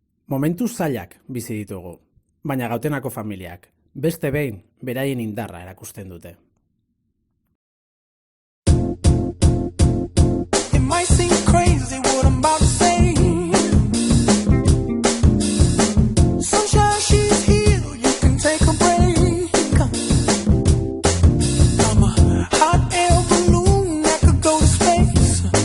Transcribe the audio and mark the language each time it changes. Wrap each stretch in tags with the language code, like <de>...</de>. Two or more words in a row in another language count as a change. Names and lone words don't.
<eu>Momentu zailak bizi ditugu, baina Gautenako familiak beste behin beraien indarra erakusten dute.</eu> <en>It might seem crazy what I'm about to say. Sunshine, she's here, you can take a break. I'm a hot air balloon that could go to space.</en>